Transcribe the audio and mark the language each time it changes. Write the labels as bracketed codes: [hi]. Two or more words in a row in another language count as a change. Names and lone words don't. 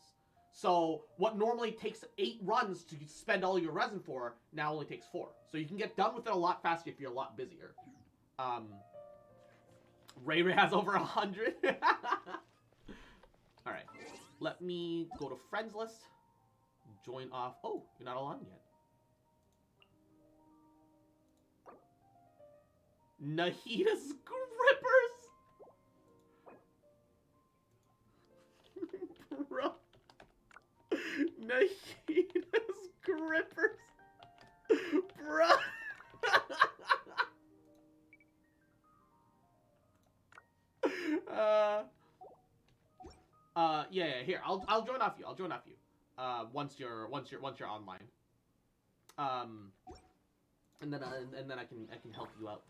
[en] So what normally takes 8 runs to spend all your resin for, now only takes 4. So you can get done with it a lot faster if you're a lot busier. Ray Ray has over 100. Alright, let me go to friends list. Join off. Oh, you're not all on yet. Nahita's Grippers! Bro. Nahita's Grippers. Bro. Yeah, here. I'll join off you. I'll join off you. Once you're online. And then I can help you out.